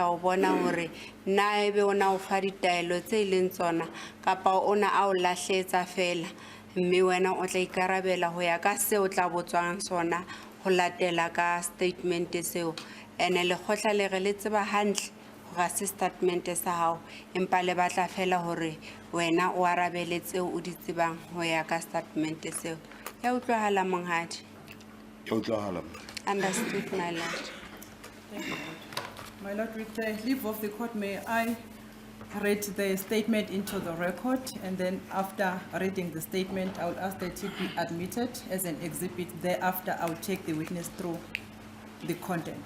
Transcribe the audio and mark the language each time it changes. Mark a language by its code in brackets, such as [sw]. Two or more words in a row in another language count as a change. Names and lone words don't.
[st] go bona hore na ebe ona o fa ditaelo tse leng tsona kapa ona a o lahletsa fela mme wena o tla ikarabela ho ya ka se o tla botswang sona ho latela ka statement seo ene le khotla le re le tseba hantle ga se statement sa hao empa le batla fela hore wena o arabele tseo o di tsebang ho ya ka statement seo ya utlwahala monghadi Ya utlwahala. [en] understood my lord. Thank you, Lord. My Lord, with the leave of the court, may I read the statement into the record, and then after reading the statement, I will ask that it be admitted as an exhibit. Thereafter, I will take the witness through the content.